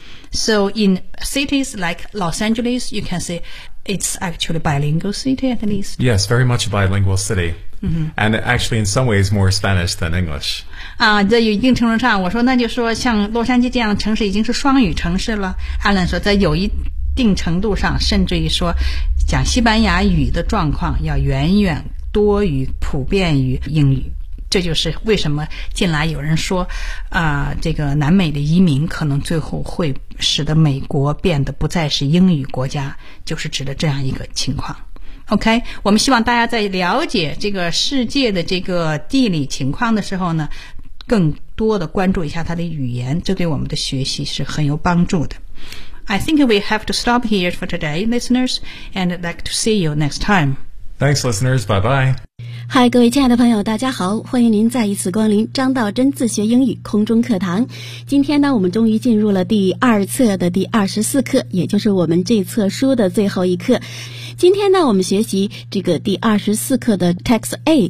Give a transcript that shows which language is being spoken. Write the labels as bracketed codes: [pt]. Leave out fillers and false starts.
[en] So in cities like Los Angeles, you can see it's actually a bilingual city at least. Yes, very much a bilingual city. And actually in some ways more Spanish than English. [zh] 在有一定程度上，我说那就说像洛杉矶这样的城市已经是双语城市了。 Alan 说在有一定程度上，甚至于说讲西班牙语的状况要远远多于普遍于英语。这就是为什么近来有人说这个南美的移民可能最后会使得美国变得不再是英语国家，就是指的这样一个情况。 OK, 我们希望大家在了解这个世界的这个地理情况的时候呢，更多的关注一下它的语言，这对我们的学习是很有帮助的。 [en] I think we have to stop here for today, listeners, and I'd like to see you next time. Thanks, listeners. Bye-bye. [zh] 嗨，各位亲爱的朋友，大家好，欢迎您再一次光临张道真自学英语空中课堂。今天呢，我们终于进入了第二册的第24课，也就是我们这册书的最后一课。今天呢，我们学习这个第24课的 Text A。